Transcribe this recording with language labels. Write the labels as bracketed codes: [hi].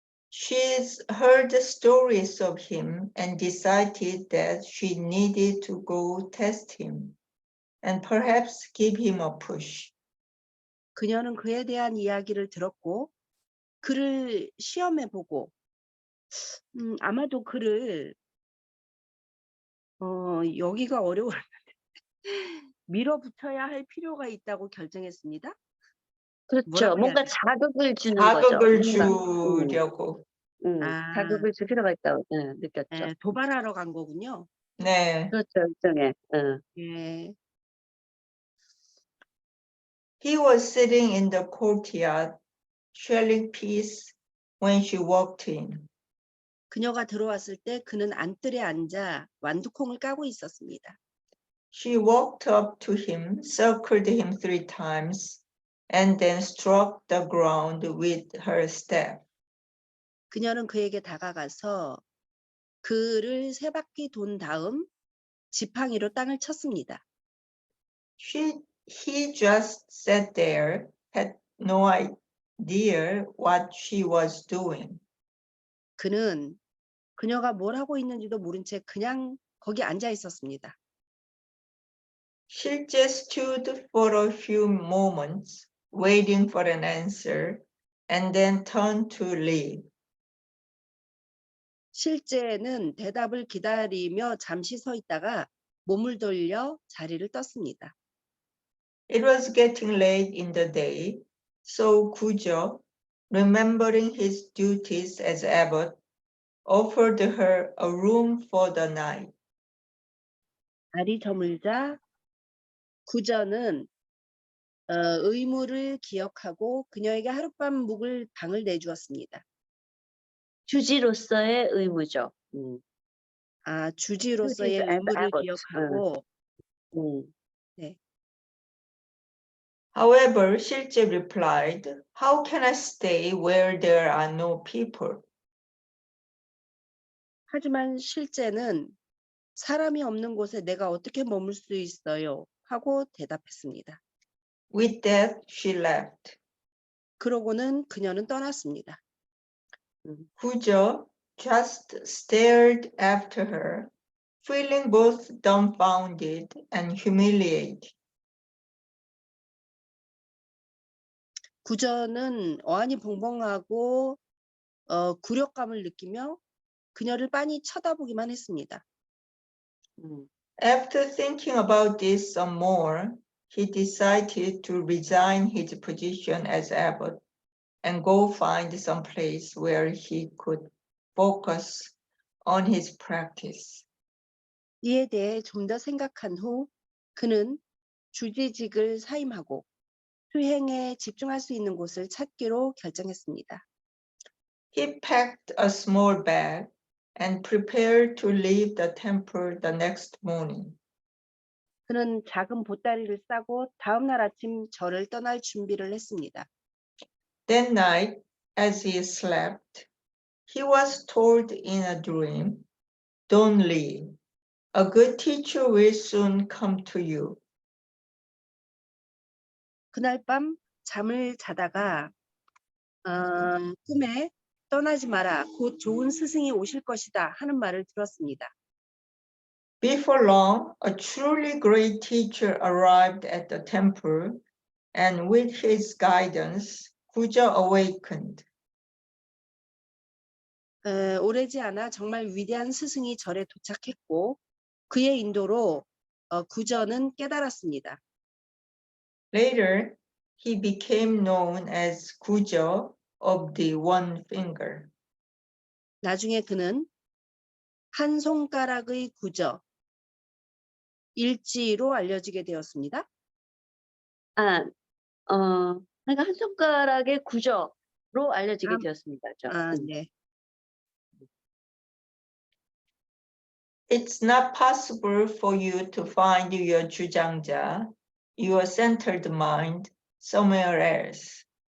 [en] she's heard the stories of him and decided that she needed to go test him and perhaps give him a push. [ko] 그녀는 그에 대한 이야기를 들었고 그를 시험해보고 아마도 그를 여기가 어려웠는데 밀어붙여야 할 필요가 있다고 결정했습니다. 그렇죠. 뭐라고 해야 뭔가 되지? 자극을 주는 거죠. 자극을 뭔가, 주려고. 아, 자극을 줄 필요가 있다고 느꼈죠. 네, 도발하러 간 거군요. 네. 그렇죠. 일종의. 예. [en] He was sitting in the courtyard, shelling peas when she walked in. [ko] 그녀가 들어왔을 때 그는 안뜰에 앉아 완두콩을 까고 있었습니다. [en] She walked up to him, circled him 3 times, and then struck the ground with her staff. [ko] 그녀는 그에게 다가가서 그를 3바퀴 돈 다음 지팡이로 땅을 쳤습니다. [en] He just sat there, had no idea what she was doing. [ko] 그는 그녀가 뭘 하고 있는지도 모른 채 그냥 거기 앉아 있었습니다. [en] She just stood for a few moments, waiting for an answer, and then turned to leave. [ko] 실제는 대답을 기다리며 잠시 서 있다가 몸을 돌려 자리를 떴습니다. [en] It was getting late in the day, so Gujo, remembering his duties as abbot, offered her a room for the night. [ko] 날이 저물자 구저는 의무를 기억하고 그녀에게 하룻밤 묵을 방을 내주었습니다. 주지로서의 의무죠. 아, 주지로서의 [en] Duties as [ko] 의무를 [en] abbot. [ko] 기억하고 네. [en] However, Shilje replied, "How can I stay where there are no people?" [ko] 하지만 실제는 사람이 없는 곳에 내가 어떻게 머물 수 있어요? 하고 대답했습니다. [en] With that, she left. [ko] 그러고는 그녀는 떠났습니다. [en] Gujo just stared after her, feeling both dumbfounded and humiliated. [ko] 구저는 어안이 벙벙하고 굴욕감을 느끼며 그녀를 빤히 쳐다보기만 했습니다. [en] After thinking about this some more, he decided to resign his position as abbot and go find some place where he could focus on his practice. [ko] 이에 대해 좀 더 생각한 후 그는 주지직을 사임하고 수행에 집중할 수 있는 곳을 찾기로 결정했습니다. [en] He packed a small bag and prepared to leave the temple the next morning. [ko] 그는 작은 보따리를 싸고 다음 날 아침 절을 떠날 준비를 했습니다. [en] That night, as he slept, he was told in a dream, "Don't leave. A good teacher will soon come to you." [ko] 그날 밤 잠을 자다가 꿈에 떠나지 마라. 곧 좋은 스승이 오실 것이다 하는 말을 들었습니다. [en] Before long, a truly great teacher arrived at the temple, and with his guidance, Gujo awakened. [ko] 오래지 않아 정말 위대한 스승이 절에 도착했고 그의 인도로 구저는 깨달았습니다. [en] Later, he became known as Gujo of the One Finger. [ko] 나중에 그는 한 손가락의 구저, 일지로 알려지게 되었습니다. 그러니까 한 손가락의 구조로 알려지게 되었습니다. 네. [en] It's not possible for you to find your 주장자, your centered mind, somewhere else.